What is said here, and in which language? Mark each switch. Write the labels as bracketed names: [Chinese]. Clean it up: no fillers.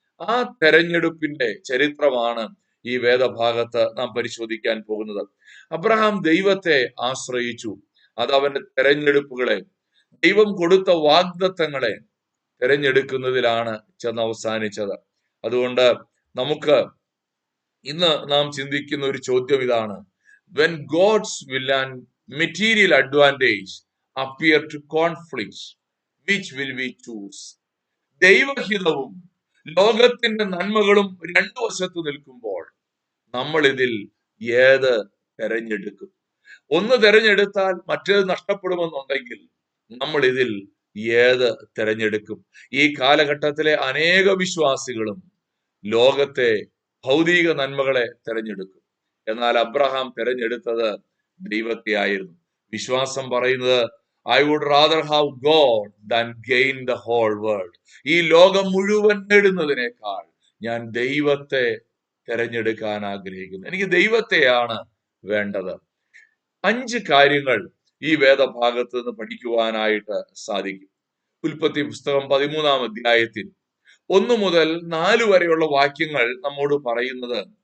[Malayalam] ആ തെരഞ്ഞെടുപ്പിന്റെ ചരിത്രമാണ് ഈ വേദഭാഗത്ത് നാം പരിശോധിക്കാൻ പോകുന്നത്. അബ്രഹാം ദൈവത്തെ ആശ്രയിച്ചു. അത് അവന്റെ തെരഞ്ഞെടുപ്പുകളെ, ദൈവം കൊടുത്ത വാഗ്ദത്തങ്ങളെ തിരഞ്ഞെടുക്കുന്നതിലാണ് ചെന്ന് അവസാനിച്ചത്. അതുകൊണ്ട് നമുക്ക് ഇന്ന് നാം ചിന്തിക്കുന്ന ഒരു ചോദ്യം ഇതാണ്: [English] when God's will and material advantage appear to conflict, which will we choose? [Malayalam] ദൈവഹിതവും ലോകത്തിന്റെ നന്മകളും രണ്ടു വശത്ത് നിൽക്കുമ്പോൾ നമ്മൾ ഇതിൽ ഏത് തെരഞ്ഞെടുക്കും? ഒന്ന് തെരഞ്ഞെടുത്താൽ മറ്റേത് നഷ്ടപ്പെടുമെന്നുണ്ടെങ്കിൽ നമ്മൾ ഇതിൽ ഏത് തെരഞ്ഞെടുക്കും? ഈ കാലഘട്ടത്തിലെ അനേക വിശ്വാസികളും ലോകത്തെ ഭൗതിക നന്മകളെ തെരഞ്ഞെടുക്കും. എന്നാൽ അബ്രഹാം തെരഞ്ഞെടുത്തത് ദൈവത്തെ ആയിരുന്നു. വിശ്വാസം പറയുന്നത്, [English] I would rather have God than gain the whole world. [Malayalam] ഈ ലോകം മുഴുവൻ നേടുന്നതിനേക്കാൾ ഞാൻ ദൈവത്തെ തെരഞ്ഞെടുക്കാൻ ആഗ്രഹിക്കുന്നു. എനിക്ക് ദൈവത്തെയാണ് വേണ്ടത്. 5 കാര്യങ്ങൾ ഈ വേദഭാഗത്ത് നിന്ന് പഠിക്കുവാനായിട്ട് സാധിക്കും. ഉൽപ്പത്തി പുസ്തകം 13-ാം അധ്യായത്തിൽ 1 മുതൽ 4 വരെയുള്ള വാക്യങ്ങൾ നമ്മോട് പറയുന്നത്